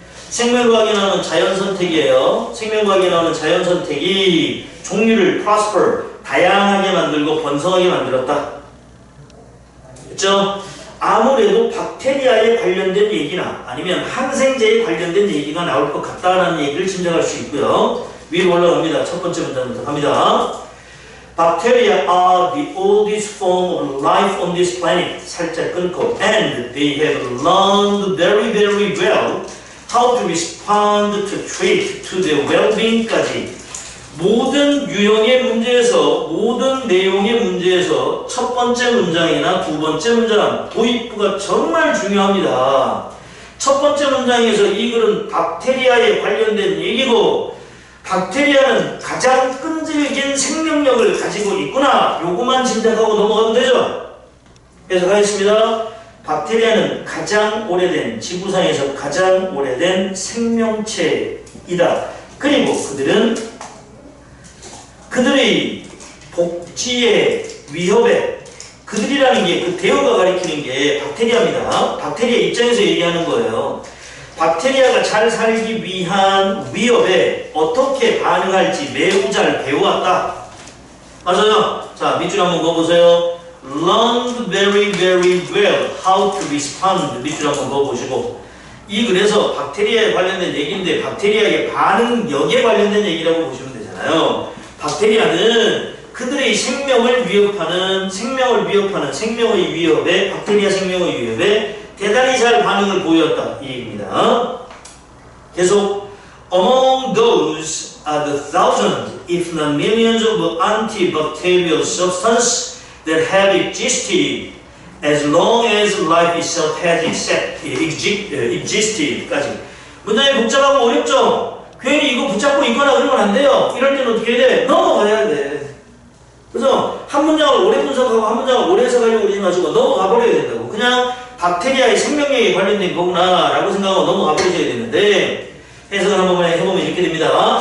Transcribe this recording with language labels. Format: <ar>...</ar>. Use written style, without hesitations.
<ko>생명과학에 나오는 자연 선택이에요. 생명과학에 나오는 자연 선택이 종류를 prosper, 다양하게 만들고 번성하게 만들었다. 그렇죠? 아무래도 박테리아에 관련된 얘기나 아니면 항생제에 관련된 얘기가 나올 것 같다라는 얘기를 짐작할 수 있고요. 위로 올라갑니다. 첫 번째 문장부터 갑니다.</ko> <en>Bacteria are the oldest form of life on this planet.</en> <ko>살짝 끊고</ko> <en>and they have learned very very well how to respond to treat to their well-being</en> <ko>까지 모든 유형의 문제에서 모든 내용의 문제에서 첫 번째 문장이나 두 번째 문장 도입부가 정말 중요합니다. 첫 번째 문장에서 이 글은 박테리아에 관련된 얘기고 박테리아는 가장 끈질긴 생명력을 가지고 있구나. 요거만 짐작하고 넘어가면 되죠. 그래서 가겠습니다. 박테리아는 가장 오래된 지구상에서 가장 오래된 생명체이다. 그리고 그들의 복지의 위협에 그들이라는 게 그 대어가 가리키는 게 박테리아입니다. 박테리아 입장에서 얘기하는 거예요. 박테리아가 잘 살기 위한 위협에 어떻게 반응할지 매우 잘 배워왔다. 맞아요. 자, 밑줄 한번 그어보세요.</ko> <en>Learned very very well how to respond.</en> <ko>밑줄 한번 그어보시고 이 글에서 박테리아에 관련된 얘기인데 박테리아의 반응력에 관련된 얘기라고 보시면 되잖아요. 박테리아는 그들의 생명을 위협하는 생명의 위협에 박테리아 생명의 위협에 대단히 잘 반응을 보였다 이 얘기입니다. 계속</ko> <en>Among those are the thousands, if not millions of antibacterial substances that have existed as long as life itself has existed까지.</en> <ko>문장이 복잡하고 어렵죠? 괜히 이거 붙잡고 있거나 그러면 안 돼요. 이럴 때는 어떻게 해야 돼? 넘어가야 돼. 그래서 한 문장을 오래 분석하고 한 문장을 오래 해석하려고 그러지 마시고 넘어가 버려야 된다고. 그냥 박테리아의 생명력에 관련된 거구나 라고 생각하고 넘어가 버리셔야 되는데 해석을 한번 해보면 이렇게 됩니다.</ko>